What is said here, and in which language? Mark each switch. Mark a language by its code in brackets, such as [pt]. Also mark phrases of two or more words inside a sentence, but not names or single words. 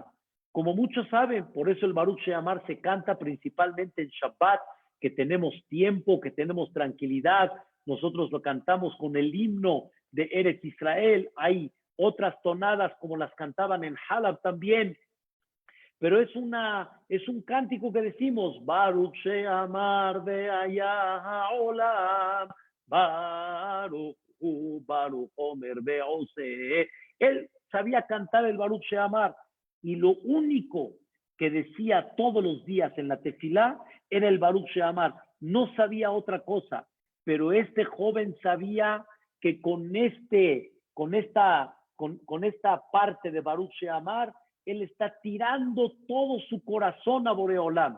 [es] Como muchos saben, por eso el Baruch She'amar se canta principalmente en Shabbat, que tenemos tiempo, que tenemos tranquilidad. Nosotros lo cantamos con el himno de Eretz Israel. Hay otras tonadas como las cantaban en Halab también. Pero es un cántico que decimos, [he] ברוך שאמר והיה העולם, ברוך הוא, ברוך אומר ועושה. [es] Él sabía cantar el Baruch She'amar, y lo único que decía todos los días en la tefilá era el Baruch She'amar. No sabía otra cosa, pero este joven sabía que con esta parte de Baruch She'amar, él está tirando todo su corazón a Boreolam.